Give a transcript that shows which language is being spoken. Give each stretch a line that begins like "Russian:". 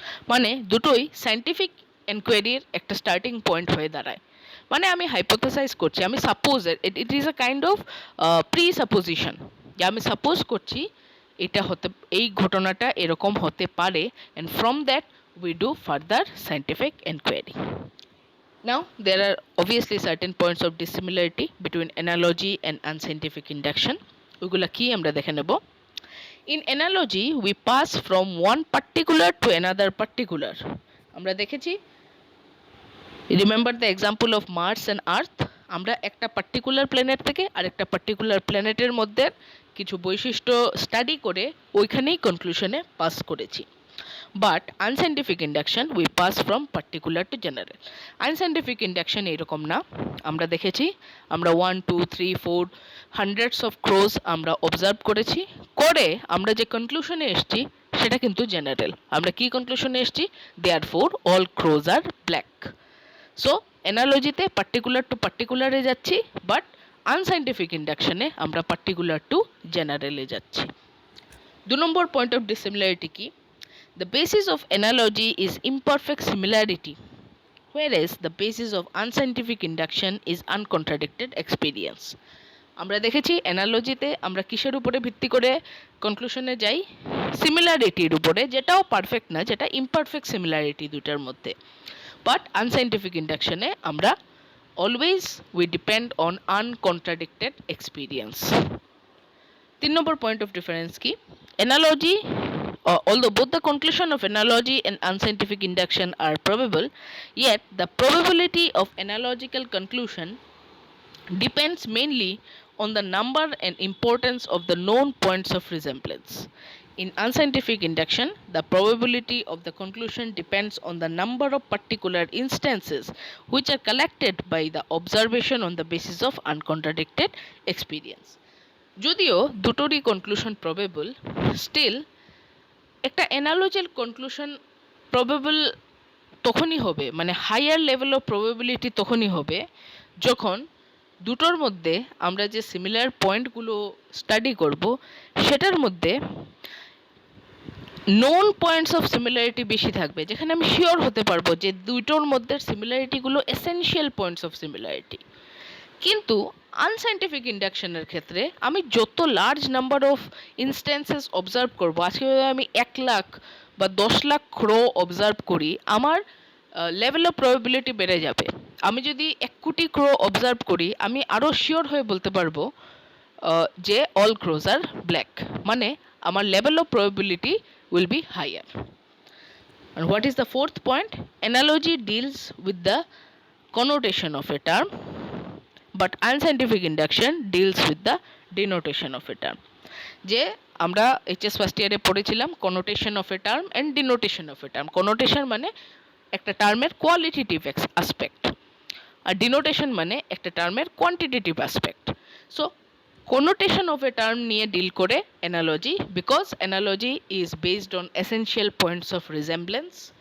Bangla: মানে দুটোই সায়েন্টিফিক এনকোয়ারির একটা স্টার্টিং পয়েন্ট হয়ে দাঁড়ায়। মানে আমি
English: hypothesize করছি, আমি suppose it is a kind of presupposition,
Bangla: যে আমি সাপোজ করছি এটা হতে, এই ঘটনাটা এরকম হতে পারে,
English: And from that we do further scientific enquiry. Now, there are obviously certain points of dissimilarity between analogy and unscientific induction.
Bangla: ওগুলা কি আমরা দেখে নেব।
English: In analogy, we pass from one particular to another particular.
Bangla: আমরা দেখেছি,
English: remember the example of Mars and Earth.
Bangla: আমরা একটা particular planet থেকে আরেকটা পার্টিকুলার প্ল্যানেটের মধ্যে কিছু বৈশিষ্ট্য স্টাডি করে ওইখানেই কনক্লুশনে পাস করেছি।
English: But unscientific induction we pass from particular to general.
Bangla: Unscientific induction এরকম না, আমরা দেখেছি আমরা 1 2 3 4
English: hundreds of crows
Bangla: আমরা অবজার্ভ করেছি, করে আমরা যে কনক্লুশনে এসেছি সেটা কিন্তু জেনারেল। আমরা কি কনক্লুশনে এসেছি,
English: Therefore all crows are black.
Bangla: সো অ্যানালজিতে পার্টিকুলার টু পার্টিকুলারে যাচ্ছি, বাট আনসাইন্টিফিক ইন্ডাকশনে আমরা পার্টিকুলার টু জেনারেলে যাচ্ছি। 2 নম্বর পয়েন্ট অফ ডিসিমিলারিটি কি,
English: the basis of analogy is imperfect similarity, whereas the basis of unscientific induction is uncontradicted experience.
Bangla: আমরা দেখেছি অ্যানালজিতে আমরা কিসের উপরে ভিত্তি করে কনক্লুশনে যাই, সিমিলারিটির উপরে, যেটাও পারফেক্ট না, যেটা ইমপারফেক্ট সিমিলারিটি দুটার মধ্যে।
English: but unscientific ইন্ডাকশনে
Bangla: আমরা
English: Always we depend on uncontradicted experience.
Bangla: 3 number point of difference কি,
English: Analogy although both the conclusion of analogy and unscientific induction are probable, yet the probability of analogical conclusion depends mainly on the number and importance of the known points of resemblance. In unscientific induction, the probability of the conclusion depends on the number of particular instances which are collected by the observation on the basis of uncontradicted experience.
Bangla: যদিও দুটোরই conclusion probable, still একটা অ্যানালজির conclusion probable তখনই হবে, মানে higher level of প্রবেবিলিটি তখনই হবে যখন দুটোর মধ্যে আমরা যে সিমিলার পয়েন্টগুলো স্টাডি করব সেটার মধ্যে নোন পয়েন্টস অফ সিমিলারিটি বেশি থাকবে, যেখানে আমি শিওর হতে পারবো যে দুটোর মধ্যে সিমিলারিটিগুলো এসেনশিয়াল পয়েন্টস অফ সিমিলারিটি। কিন্তু আনসাইন্টিফিক ইন্ডাকশনের ক্ষেত্রে আমি যত large number of instances observe করবো, আজকে যদি আমি 1,00,000 বা 10,00,000 ক্রো অবজার্ভ করি, আমার লেভেল অফ প্রবাবিলিটি বেড়ে যাবে। আমি যদি 1 কোটি ক্রো অবজার্ভ করি, আমি আরও শিওর হয়ে বলতে পারবো যে
English: all crows are black,
Bangla: মানে আমার level of probability
English: Will be higher. And what is the fourth point? Analogy deals with the connotation of a term, but unscientific induction deals with the denotation of a term.
Bangla: যে আমরা HS first ইয়ারে পড়েছিলাম
English: Connotation of a term and denotation of a term.
Bangla: Connotation মানে একটা টার্মের qualitative aspect, আর ডিনোটেশন মানে একটা টার্মের quantitative aspect.
English: so connotation of a term
Bangla: নিয়ে ডিল করে
English: Analogy, because analogy is based on essential points of resemblance.